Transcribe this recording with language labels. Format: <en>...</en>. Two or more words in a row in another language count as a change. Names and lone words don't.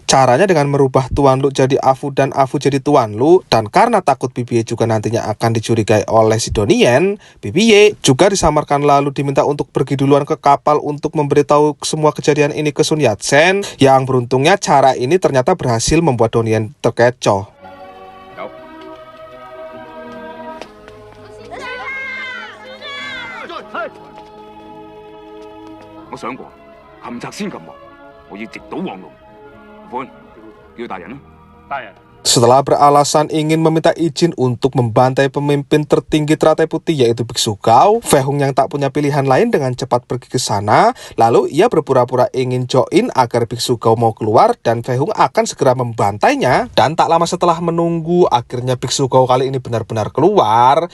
<id>Caranya dengan merubah Tuan Lu jadi Afu dan Afu jadi Tuan Lu, dan karena takut BBY juga nantinya akan dicurigai oleh si Donnie Yen, BBY juga disamarkan lalu diminta untuk pergi duluan ke kapal untuk memberitahu semua kejadian ini ke Sun Yat-sen, yang beruntungnya cara ini ternyata berhasil membuat Donnie Yen terkecoh.</id> <yue>我想過，冚賊先擒王，我要直搗黃龍。歡，叫大人啦。大人。</yue> <id>Setelah beralasan ingin meminta izin untuk membantai pemimpin tertinggi teratai putih yaitu Biksu Gao, Fei Hung yang tak punya pilihan lain dengan cepat pergi ke sana. Lalu ia berpura-pura ingin join agar Biksu Gao mau keluar, dan Fei Hung akan segera membantainya. Dan tak lama setelah menunggu, akhirnya Biksu Gao kali ini benar-benar keluar.</id>